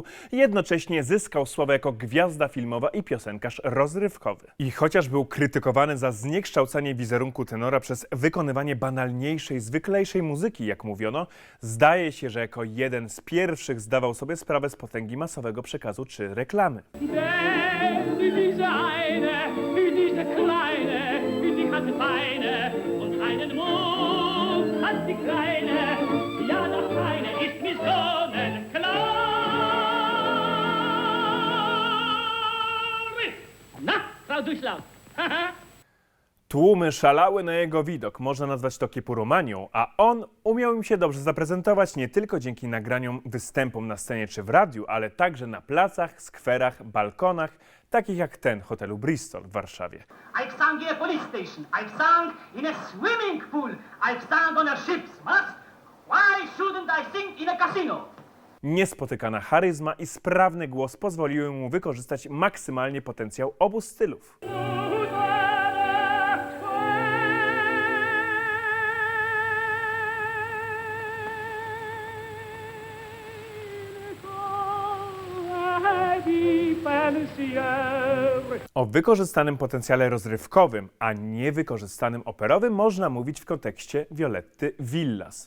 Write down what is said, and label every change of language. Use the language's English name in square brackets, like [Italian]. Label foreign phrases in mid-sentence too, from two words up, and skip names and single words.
[Polish] Jednocześnie zyskał sławę jako gwiazda filmowa i piosenkarz rozrywkowy. I chociaż był krytykowany za zniekształcanie wizerunku tenora przez wykonywanie banalniejszej, zwyklejszej muzyki, jak mówiono, zdaje się, że jako jeden z pierwszych zdawał sobie sprawę z potęgi masowego przekazu czy reklamy. [German] Denn diese eine, diese kleine, die hat Beine und einen Mund hat die kleine, ja das Kleine ist mir sonnenklar. Na, Frau Durchlaut. [Polish] Tłumy szalały na jego widok, można nazwać to kiepuromanią, a on umiał im się dobrze zaprezentować nie tylko dzięki nagraniom, występom na scenie czy w radiu, ale także na placach, skwerach, balkonach, takich jak ten hotelu Bristol w Warszawie. [English] I've sung in a police station. I've sung in a swimming pool. I've sung on a ship's mast. Why shouldn't I sing in a casino? [Polish] Niespotykana charyzma i sprawny głos pozwoliły mu wykorzystać maksymalnie potencjał obu stylów. O wykorzystanym potencjale rozrywkowym, a niewykorzystanym operowym można mówić w kontekście Violetty Villas.